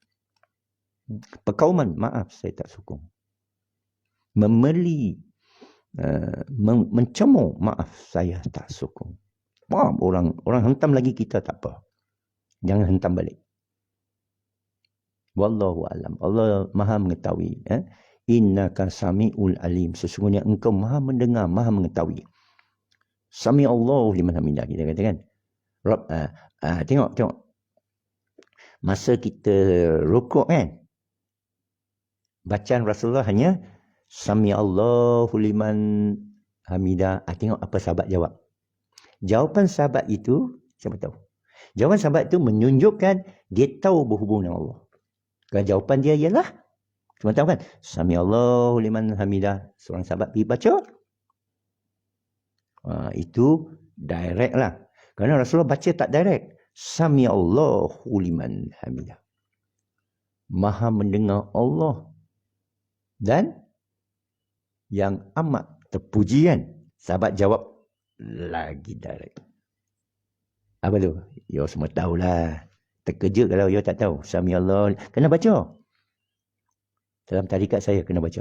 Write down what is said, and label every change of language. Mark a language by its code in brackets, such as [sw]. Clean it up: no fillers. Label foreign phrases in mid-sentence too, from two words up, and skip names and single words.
[ms] Perkauman, maaf saya tak sokong. Memeli, mencemooh, maaf saya tak sokong. Maaf, orang hentam lagi kita tak apa. Jangan hentam balik. [ar] والله أعلم. [ms] Allah Maha mengetahui. [ar] إنك سميع العليم. [ms] Sesungguhnya engkau Maha mendengar, Maha mengetahui. [ar] سمع الله لمن حمده, [ms] kita kata kan. Tengok. Masa kita rukuk kan, bacaan Rasulullah hanya [ar] سمع الله لمن حمده. [ms] Tengok apa sahabat jawab. Jawapan sahabat itu, siapa tahu? Jawapan sahabat itu menunjukkan dia tahu berhubung dengan Allah. Kalau jawapan dia ialah, cuma tahu kan, [ar] سمع الله لمن حمده. [ms] Seorang sahabat pergi baca. Itu direct lah. Kerana Rasulullah baca tak direct. [ar] سمع الله لمن حمده. [ms] Maha mendengar Allah. Dan yang amat terpuji kan. Sahabat jawab lagi direct. Apa tu? You semua tahulah. Terkejut kalau you tak tahu. [ar] سمع الله. [ms] Kena baca. Dalam tarikat saya kena baca.